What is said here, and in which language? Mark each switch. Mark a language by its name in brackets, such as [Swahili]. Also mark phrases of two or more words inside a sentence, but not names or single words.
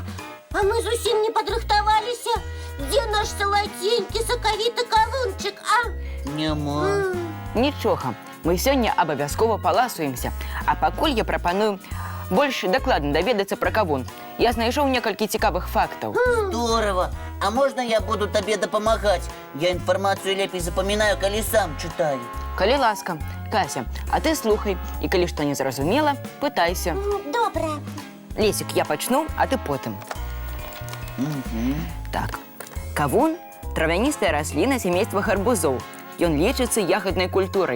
[Belarusian] А мы зусім не падрыхтаваліся. Где наш салатенькі сакавіты кавунчик, а? Няма. Нічога, мы сёння абавязкова паласуемся. А пакуль я прапаную больш дакладна даведацца пра кавун. Я знайшоў некалькі цікавых фактаў. [Russian] Здорово! А можно я буду тебе допомагать? Я информацию лепей запоминаю, коли сам читаю. [Belarusian] Калі ласка, Кася, а ты слухай, і калі што не зразумела, пытайся. Добра. Лесік, я пачну, а ты потым. Так, кавун – травяністая расліна сямейства гарбузоў. Ён лічыцца ягаднай культурай.